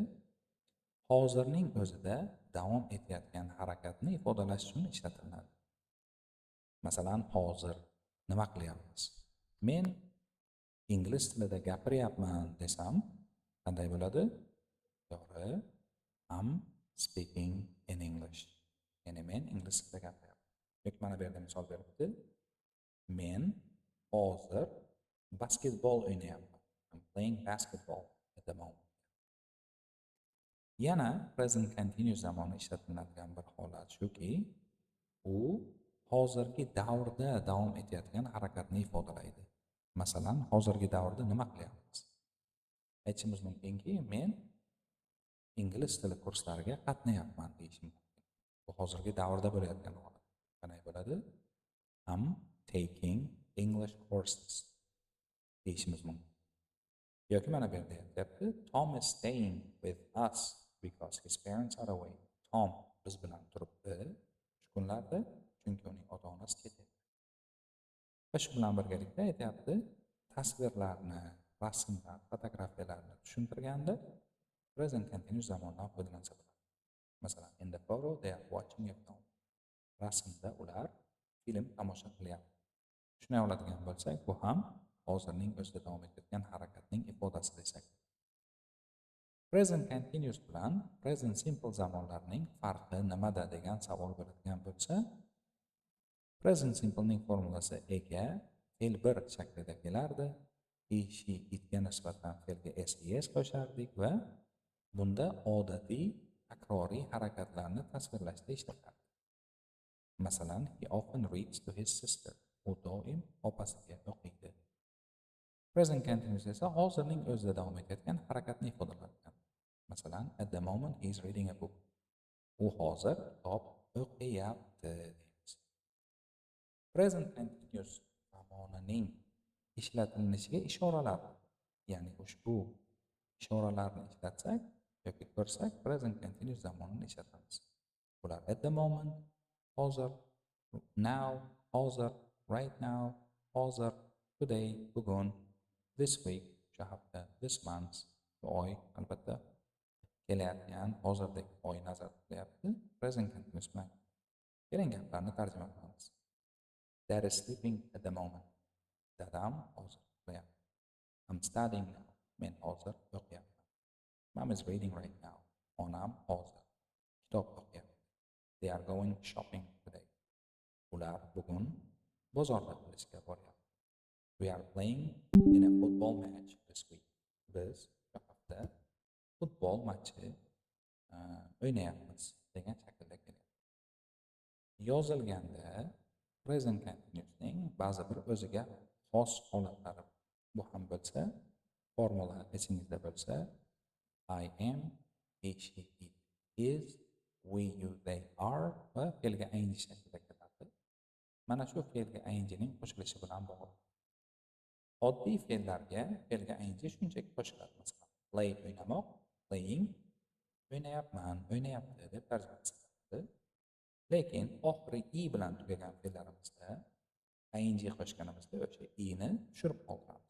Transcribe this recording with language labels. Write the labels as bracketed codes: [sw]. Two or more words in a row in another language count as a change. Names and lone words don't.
[uz] Hozirning o'zida davom etayotgan harakatni ifodalash uchun ishlatiladi. Masalan, hozir nima qilyapmiz? Men ingliz tilida gapiryapman desam, qanday bo'ladi? To'g'ri, [en] I'm speaking in English. [uz] Ya'ni men ingliz tilida gapiryapman. Yoki mana bu yerda misol beribdi. Men hozir basketbol o'ynayapman. [en] I'm playing basketball at the moment. [uz] Yana [en] present continuous [uz] zamoni ishlatiladigan bir holat shuki, u hozirgi davrda davom etayotgan harakatni ifodalaydi. Masalan, hozirgi davrda nima qilyapmiz? Aytishimiz mumkinki, men ingliz tili kurslariga qatnayapman deyishim mumkin. Bu hozirgi davrda bo'layotgan holat. Qanday bo'ladi? [en] I'm taking English courses [uz] deyishimiz mumkin. Yoki mana bu yerda aytyapti, [en] Tom is staying with us because his parents are away. [uz] Tom biz bilan turibdi shu kunlarda, chunki uning ota-onasi ketyapti. Va shu bilan birgalikda aytyapti, tasvirlarni, rasmlar, fotografiyalarni tushuntirganda [en] present continuous [uz] zamondan foydalansa bo'ladi. Masalan, [en] in the photo they are watching a film. [uz] Rasmda ular film tomosha qilyapti. Shunday oladigan bo'lsak, bu ham hozirning o'zida davom etayotgan harakatning ifodasi desak. [en] Present continuous [uz] bilan [en] present simple [uz] zamonlarning farqi nimada degan savol bo'ladigan bo'lsa, [en] present simple [uz] ning formulasi ega fe'l bir shaklida kelardi. [en] He, she, [uz] itga nisbatan fe'lga ses qo'shardik va bunda odatiy takroriy harakatlarni tasvirlashda ishlatardi. Masalan, [en] he often reads to his sister. [uz] U u doim opasiga o'qiydi. [en] Present continuous [uz] esa hozirning o'zida davom etayotgan harakatni ifodalayotgan. Masalan, [en] at the moment he is reading a book. [uz] U hozir kitob o'qiyapti deymiz. [en] Present continuous [uz] zamonining ishlatilishiga ishoralar, ya'ni ushbu ishoralarni ishlatsak yoki ko'rsak [en] present continuous [uz] zamonini ishlatamiz. [en] Bular at the moment, hozir, now, hozir, right now, hozir, today, bugun, this week, [uz] o'sha hafta, [en] this month, [uz] oy, albatta kelayotgan hozirdagi oy nazarda tutilyapti. [en] Present continuous [uz] bilan keling gaplarni tarjima qilamiz. [en] Dad is sleeping at the moment. [uz] Dadam hozir uxlayapti. [en] I'm studying now. [uz] Men hozir o'qiyapman. [en] Mom is reading right now. [uz] Onam hozir kitob o'qiyapti. [en] They are going shopping today. [uz] Ular bugun bozorda qilishga boryapti. [en] We are playing in a football match this week. [uz] Biz bu hafta futbol matchi o'ynayapmiz degan shaklda kelyapti. Yozilganda [en] present continuousning [uz] ba'zi bir o'ziga xos holatlari bu ham bo'lsa, formula esingizda bo'lsa, [en] I am, he, she, it, is, we, you, they are [uz] va fe'lga ing shaklida keladi. Mana shu fe'lga ingning qo'shilishi bilan bog'liq. Oddiy fe'llarga fe'lga ing shunchaki qo'shiladi. Masalan, play o'ynamoq, playing, o'ynayapman, o'ynayapti deb tarjima qilinadi. Lekin oxiri i bilan tugagan fe'llarimizda ing qo'shganimizda o'sha i'ni tushirib qoldiramiz.